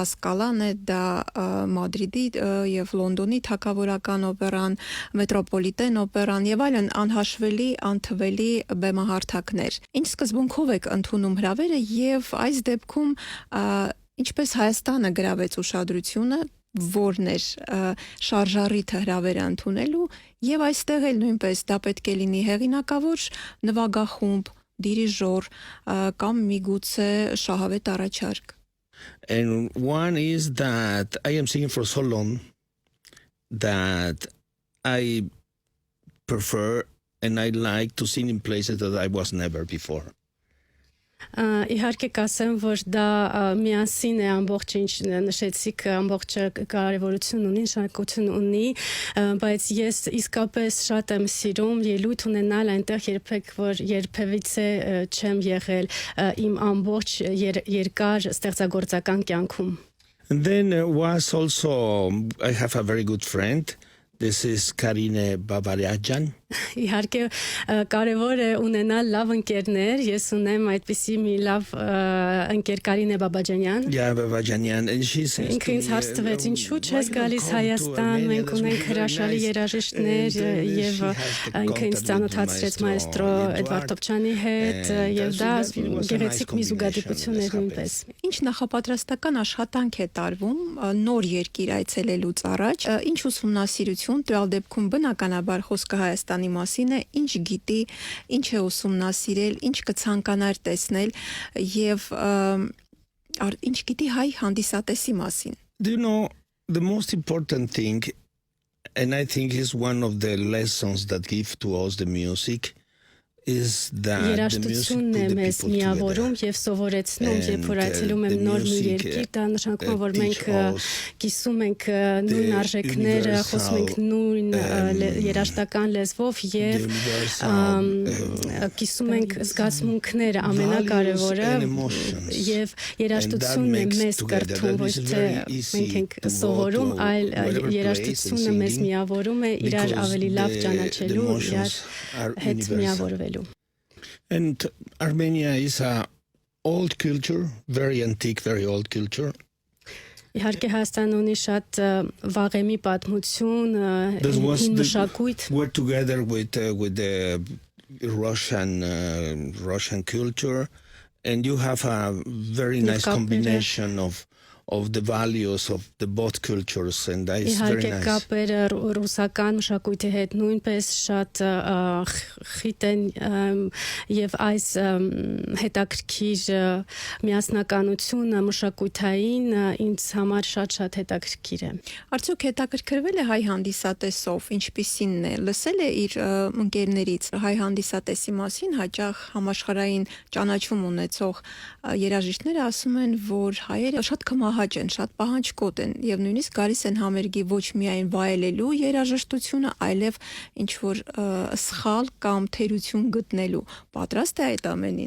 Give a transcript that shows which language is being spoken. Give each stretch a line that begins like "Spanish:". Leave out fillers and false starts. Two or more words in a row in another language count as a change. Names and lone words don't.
Armenian: Սկալան է, դա Մադրիդի եւ Լոնդոնի թագավորական օպերան, մետրոպոլիտեն օպերան եւ այլն անհաշվելի, անթվելի բեմահարթակներ։ Ինչ սկզբունքով եք ընդունում հրավերը եւ այս դեպքում ինչպես Հայաստանը գրավեց ուշադրությունը, որն էր շարժառիթը հրավերը ընդունելու եւ այստեղ էլ նույնպես դա պետք է լինի հեղինակավոր նվագախումբ, դիրիժոր կամ միգուցե շահավետ առաջարկ։
English: And one is that I am singing for so long that I prefer and I like to sing in places that I was never before.
Armenian: Իհարկե կասեմ, որ դա միասին է ամբողջ ինչ նշեցիք, ամբողջ կարևորություն ունի, նշանակություն ունի, բայց ես իսկապես շատ եմ սիրում ելույթ ունենալ այնտեղ երբևիցե չեմ եղել իմ ամբողջ երկար ստեղծագործական կյանքում։
English: And then was also I have a very good friend. This is Karine Babaryajan.
Armenian: Իհարկե կարևոր է ունենալ լավ ընկերներ, ես ունեմ այդպիսի մի լավ ընկեր Կարինե Բաբաջանյան։
English: Yeah, Babaryajan, and she's
Armenian: ինքը ինձ հարց տվեց, ինչու չես գալիս Հայաստան, մենք ունենք հրաշալի երաժիշտներ եւ ինքը ինձ ծանոթացրեց մայստրո Էդվարդ Տոպչյանի հետ եւ դա գեղեցիկ մի զուգադիպություն էր նույնպես։ Ինչ նախապատրաստական աշխատանք է տարվում նոր երկիր այցելելուց առաջ, ինչ ուսումնասիրություն, տվյալ դեպքում բնականաբար խոսքը Հայաստանի մասին է, ինչ գիտի, ինչ է ուսումնասիրել, ինչ կցանկանար տեսնել եւ ինչ գիտի հայ հանդիսատեսի մասին։
English: Do you know the most important thing, and I think is one of the lessons that give to us the music, is that
Armenian: երաժշտությունն է մեզ միավորում եւ սովորեցնում, երբ որ այցելում եմ նոր մի երկիր, դա նշանակում է, որ մենք կիսում ենք նույն արժեքները, խոսում ենք նույն երաժշտական լեզվով եւ կիսում ենք զգացմունքները, ամենակարևորը եւ երաժշտությունն է մեզ կրթում, ոչ թե մենք ենք սովորում, այլ երաժշտությունը մեզ միավորում է իրար ավելի լավ ճանաչելու, իրար հետ միավորվելու։
English: And Armenia is a old culture, very antique, very old culture.
Armenian: Իհարկե Հայաստանը ունի շատ վաղեմի պատմություն, հին մշակույթ։
English: We're together with the Russian culture, and you have a very nice combination of the values of the both cultures, and that is very
Armenian: Իհարկե
English: nice.
Armenian: կապերը ռուսական մշակույթի հետ նույնպես շատ խիտ են եւ այս հետաքրքիր միասնականությունը մշակութային ինձ համար շատ հետաքրքիր է։ Արդյոք հետաքրքրվել է հայ հանդիսատեսով, ինչպիսինն է, լսել է իր ընկերներից հայ հանդիսատեսի մասին, հաճախ համաշխարհային ճանաչում ունեցող երաժիշտները ասում են, որ հայերը շատ կմահաճ են, շատ պահանջկոտ են եւ նույնիսկ գալիս են համերգի ոչ միայն վայելելու երաժշտությունը, այլև ինչ որ սխալ կամ թերություն գտնելու։ Պատրաստ է այդ ամենին։